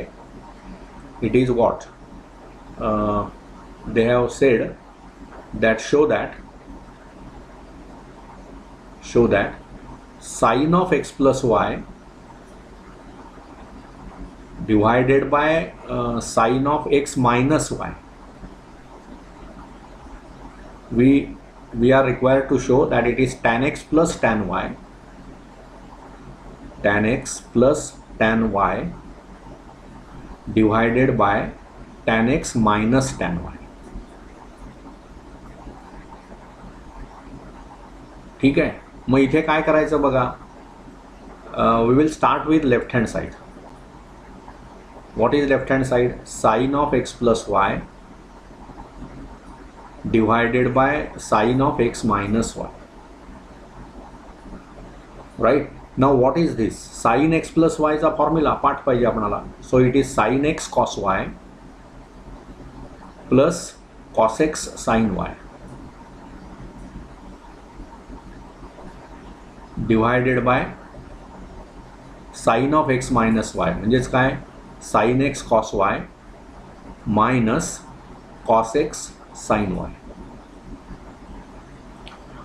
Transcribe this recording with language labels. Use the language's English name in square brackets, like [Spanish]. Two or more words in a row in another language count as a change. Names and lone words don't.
[English] It is what they have said that show that sin of x plus y divided by sin of x minus y. We are required to show that it is tan x plus tan y, tan x plus tan y divided by tan x minus tan y. [Marathi] ठीक आहे. मग इथे काय करायचं बघा, [English] we will start with left hand side. what is left hand side, sine of x plus y divided by sine of x minus y. राईट. now what is this, sine x plus [Marathi] वायचा फॉर्म्युला पाठ पाहिजे आपल्याला. [English] so it is sine x cos y plus cos x sine y divided by sine of x minus y, [Marathi] म्हणजेच काय, [English] sine x cos y minus cos x sine y.